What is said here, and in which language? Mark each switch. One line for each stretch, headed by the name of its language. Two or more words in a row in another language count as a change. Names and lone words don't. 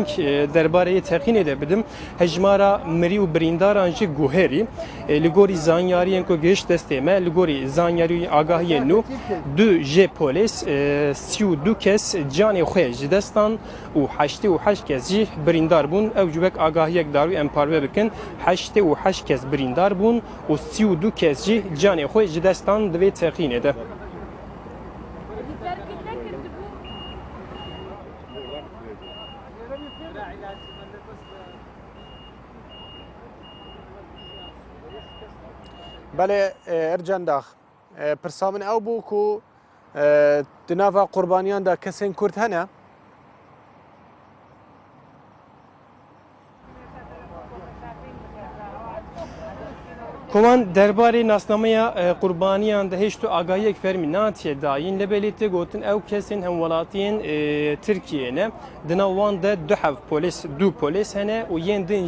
Kurdish: derbarê teqînê de bidim hejmara mirî û birîndaran jî guherî li gorî zanyariyên ku gihişt destê me li gorî zanyarî agahiyên nû du jê polîs 32 kes canê xwe ji destan û 88 kes jî birîndar bûn ew civek agahiyek darû em parve bikin 88 kes birîndar bûn û 32 kes jî canê xwe ji destan divê teqînê de بەێ ئەرجەنداخ پرسا من ئەو بوو و دناڤ قوربانیاندا کەسێن کورد هەنە Kovan derbarê nasnameya qurbaniyan de hêj tu agahiyek fermî natiye dayîn lebelê te gotin ew kesên hemwelatiyên Tirkiyê ne di nav wan de du polîs hene û yên din